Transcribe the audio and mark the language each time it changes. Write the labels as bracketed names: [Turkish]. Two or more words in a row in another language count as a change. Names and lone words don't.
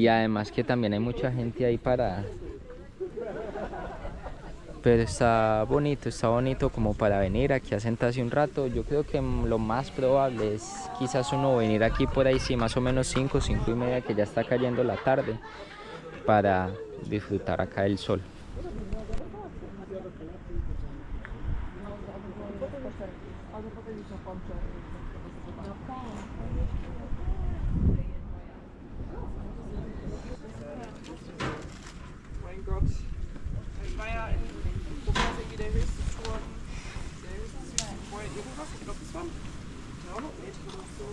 [Spanish] Y además que también hay mucha gente ahí parada. Pero está bonito como para venir aquí a sentarse un rato. Yo creo que lo más probable es quizás uno venir aquí por ahí, sí, más o menos 5, 5 y media, que ya está cayendo la tarde, para disfrutar acá del sol. [German] Mein Gott. Ich war ja in Obersee der höchste Turm, der höchste vorher irgendwas, ich glaube, das waren 300 Meter oder so.